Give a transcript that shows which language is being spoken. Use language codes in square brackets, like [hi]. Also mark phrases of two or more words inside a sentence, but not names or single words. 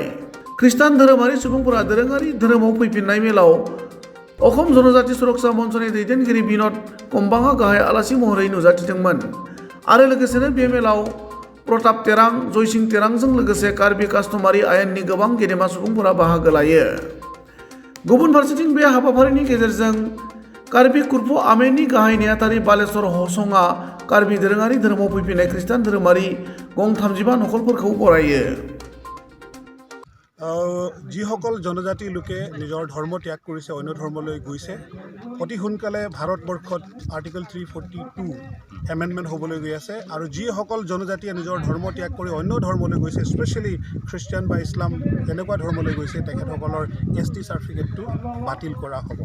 [brx] खृष्टान धोरोमारि सुबुंफोरा दोरोङारि धोरोमाव फैफिननाय मेलाव अखम जनजाति सुरक्षा मन्चनि दैदेनगिरि बिन'द कम्बांआ गाहाय आलासि महरै नुजाथिदोंमोन आरो लोगोसेनो बे मेलाव प्रताप तेरां, जयसिं तेरांजों लोगोसे कार्बि कास्टमारि आयेननि गोबां गेदेमा सुबुंफोरा बाहागो लायो। गुबुन फारसेथिं बे हाबाफारिनि गेजेरजों कार्बि कुरफ आमेनि गाहाय नेहाथारि बालेश्वर हसंआ कार्बि दोरोङारि धोरोमाव फैफिननाय खृष्टान धोरोमारि गं 35 नखरफोरखौ बरायो। [as] যিসকল জনজাতি লোকে নিজৰ ধৰ্ম ত্যাগ কৰিছে, অন্য ধৰ্মলৈ গৈছে, অতি সোনকালে ভাৰতবৰ্ষত আৰ্টিকল 342 এমেণ্ডমেণ্ট হ'বলৈ গৈ আছে। আৰু যিসকল জনজাতিয়ে নিজৰ ধৰ্ম ত্যাগ কৰি অন্য ধৰ্মলৈ গৈছে, স্পেচিয়েলি খ্ৰীষ্টিয়ান বা ইছলাম এনেকুৱা ধৰ্মলৈ গৈছে, তেখেতসকলৰ ST চাৰ্টিফিকেটটো বাতিল কৰা হ'ব।